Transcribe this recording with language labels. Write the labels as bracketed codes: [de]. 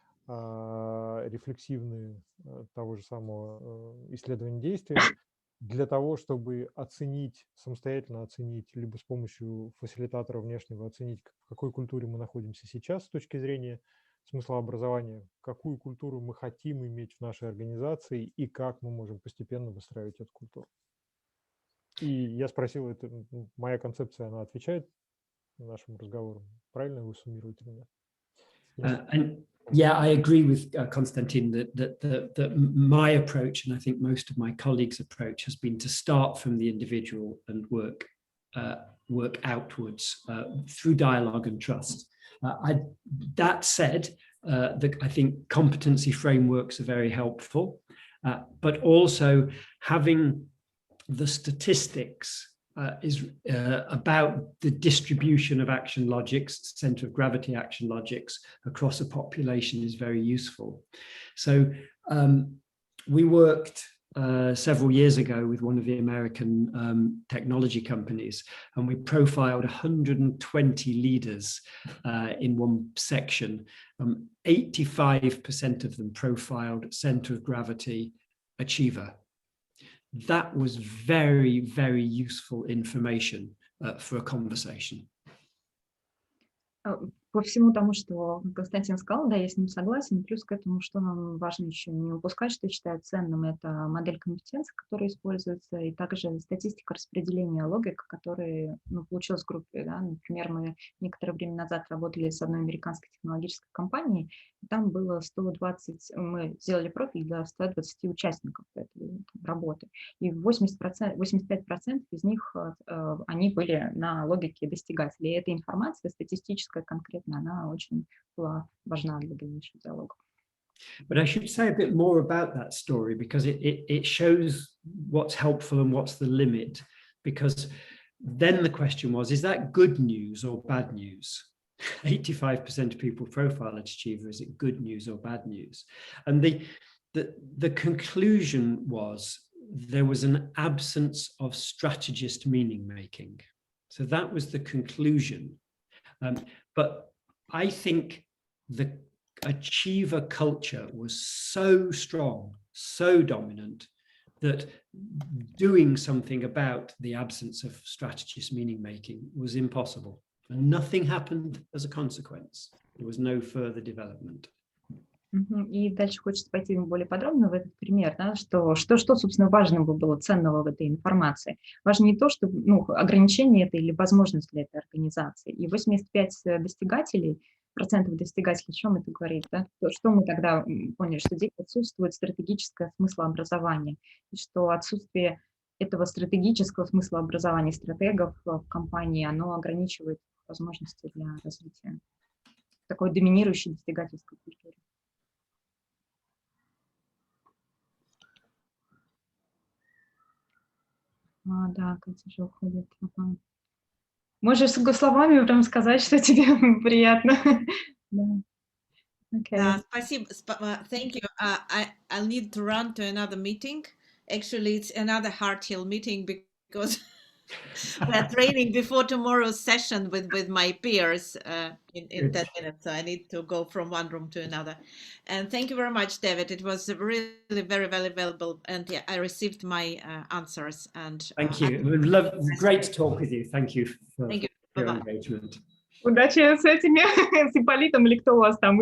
[ru] рефлексивные того же самого исследования действия, для того, чтобы оценить, самостоятельно оценить, либо с помощью фасилитатора внешнего оценить, в какой культуре мы находимся сейчас с точки зрения смыслообразования, какую культуру мы хотим иметь в нашей организации и как мы можем постепенно выстраивать эту культуру. И я спросил, это моя концепция, она отвечает нашему разговору? Правильно вы суммируете или нет? [en] And yeah, I agree with Konstantin that my approach, and I think most of my colleagues' approach, has been to start from the individual and work outwards through dialogue and trust. That said, I think competency frameworks are very helpful, but also having the statistics is about the distribution of action logics, center of gravity action logics across a population is very useful. So we worked several years ago with one of the American technology companies, and we profiled 120 leaders in one section. 85% of them profiled center of gravity achiever. That was very, very useful information for a conversation. [ru] По всему тому, что Константин сказал, да, я с ним согласен. Плюс к этому, что нам важно еще не упускать, что я считаю ценным, это модель компетенций, которая используется, и также статистика распределения логик, которая получилась в группе. Да? Например, мы некоторое время назад работали с одной американской технологической компанией, и там было 120, мы сделали профиль для 120 участников этой работы, и 85% из них, они были на логике достигателей. И эта информация статистическая, конкретная, она очень была важна для дальнейшего диалога. [en] But I should say a bit more about that story because it shows what's helpful and what's the limit. Because then the question was, is that good news or bad news? 85% of people profile as achiever. Is it good news or bad news? And the conclusion was there was an absence of strategist meaning making. So that was the conclusion. But I think the achiever culture was so strong, so dominant, that doing something about the absence of strategist meaning making was impossible. And nothing happened as a consequence. There was no further development. [ru] И дальше хочется пойти более подробно в этот пример, да, что, собственно, важного было ценного в этой информации. Важно не то, что ограничение это или возможность для этой организации. И 85% достигателей, о чем это говорит? Да? Что мы тогда поняли? Что здесь отсутствует стратегическое смыслообразование, и что отсутствие этого стратегического смыслообразования стратегов в компании, оно ограничивает возможности для развития такой доминирующей достигательской культуры. Да, Катя уже уходит. Можешь словами прям сказать, что тебе приятно. Да. [en] Okay. [ru] Спасибо. [en] Thank you. I'll need to run to another meeting. Actually, it's another Harthill meeting because we're training before tomorrow's session with my peers in 10 minutes. So I need to go from one room to another. And thank you very much, David. It was really very, very valuable. And yeah, I received my answers. And thank you. Great to talk with you. Thank you for your engagement. [ru] Удачи с этими, с Ипполитом или кто у вас там?